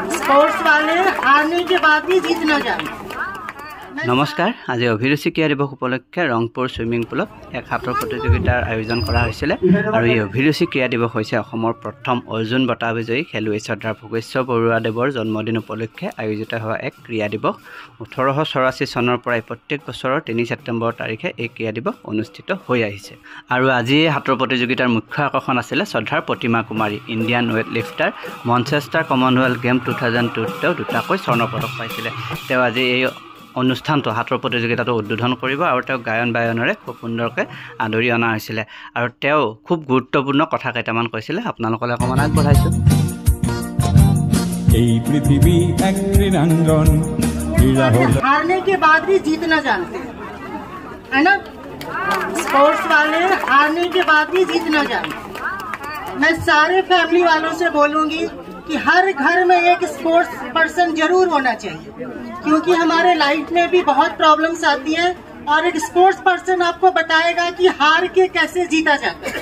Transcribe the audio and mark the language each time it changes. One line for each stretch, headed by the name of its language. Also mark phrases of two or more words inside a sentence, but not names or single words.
Hindi: स्पोर्ट्स वाले हारने के बाद भी जीतना जाने।
Assamese: নমস্কাৰ, আজি অভিৰুচি ক্ৰীড়া দিৱস উপলক্ষে ৰংপুৰ ছুইমিং পুলত এক হাতৰ প্ৰতিযোগিতাৰ আয়োজন কৰা হৈছিলে আৰু এই অভিৰুচি ক্ৰীড়া দিৱস হৈছে অসমৰ প্ৰথম অৰ্জুন বঁটা বিজয়ী খেলুৱৈ শ্ৰদ্ধা ভোগেশ্বৰ বৰুৱাদেৱৰ জন্মদিন উপলক্ষে আয়োজিত হোৱা এক ক্ৰীড়া দিৱস। 1884 চনৰ পৰা প্ৰত্যেক বছৰৰ 3 ছেপ্টেম্বৰ তাৰিখে এই ক্ৰীড়া দিৱস অনুষ্ঠিত হৈ আহিছে। আৰু আজি হাতৰ প্ৰতিযোগিতাৰ মুখ্য আকৰ্ষণ আছিল শ্ৰদ্ধাৰ প্ৰতিমা কুমাৰী,
English: Indian weight lifter,
Assamese: মনচেষ্টাৰ কমনৱেলথ গেম 2002 তেওঁ দুটাকৈ স্বৰ্ণ পদক পাইছিলে। তেওঁ আজি এই অনুষ্ঠানটো হাতৰ প্ৰতিযোগিতাটো উদ্বোধন কৰিব আৰু তেওঁ গায়ন বায়নেৰে খুব সুন্দৰকৈ আদৰি অনা হৈছিলে আৰু তেওঁ খুব গুৰুত্বপূৰ্ণ কথা কেইটামান কৈছিলে, আপোনালোকলৈ অকণমান আগবঢ়াইছো। এই পৃথিৱী এক ক্ৰীড়াঙ্গন,
Hindi: हारने के बाद भी जीतना जानते हैं, है ना। स्पोर्ट्स वाले हारने के बाद भी जीतना जानते हैं। मैं सारे फैमिली वालों से बोलूंगी कि हर घर में एक
English: sports person
Hindi: जरूर होना चाहिए, क्योंकि हमारे लाइफ में भी बहुत प्रॉब्लम्स आती हैं और एक
English: sports person
Hindi: आपको बताएगा कि हार के कैसे जीता जाता है।